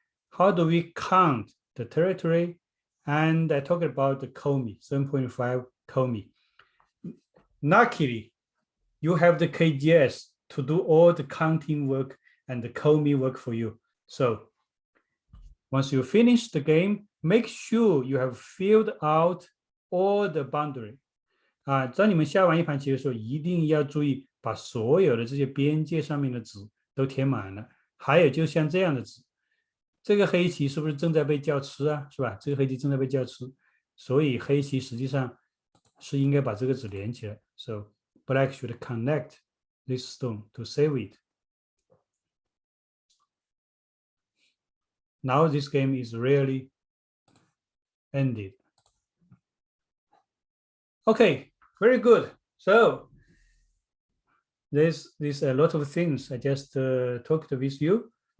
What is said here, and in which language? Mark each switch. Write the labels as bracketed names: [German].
[English] How do we count the territory? And I talked about the komi, 7.5 komi. Luckily, you have the KGS to do all the counting work and the komi work for you. So once you finish the game, make sure you have filled out all the boundary. [Chinese] 当你们下完一盘棋的时候，一定要注意把所有的这些边界上面的子都填满了。还有就像这样的子，这个黑棋是不是正在被叫吃啊？是吧？这个黑棋正在被叫吃，所以黑棋实际上是应该把这个子连起来。 [English] So black should connect this stone to save it. Now this game is really ended. Okay, very good. So there's a lot of things I just talked with you.